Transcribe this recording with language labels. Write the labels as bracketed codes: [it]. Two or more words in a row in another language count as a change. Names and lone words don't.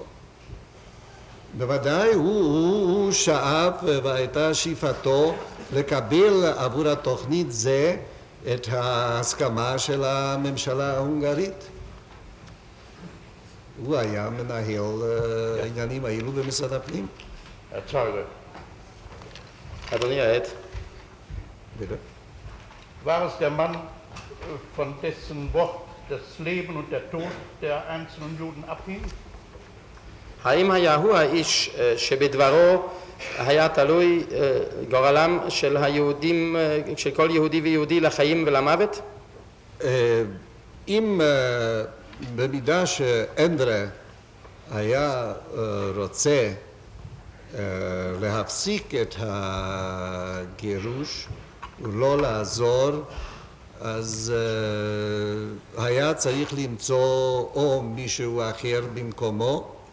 [he] בוודאי הוא שאף והייתה שאיפתו לקבל עבור התוכנית זה את ההסכמה של הממשלה ההונגרית. הוא היה מנהל העניינים האלו במשרד הפנים. אדוני העד. [de] War es der Mann, von dessen Wort das Leben und der Tod der einzelnen Juden abhing? [he] האם היה הוא האיש שבדברו היה תלוי גורלם של היהודים, של כל יהודי ויהודי לחיים ולמוות? אם במידה שאנדרה היה רוצה להפסיק את הגירוש ולא לעזור אז היה צריך למצוא או מישהו אחר במקומו,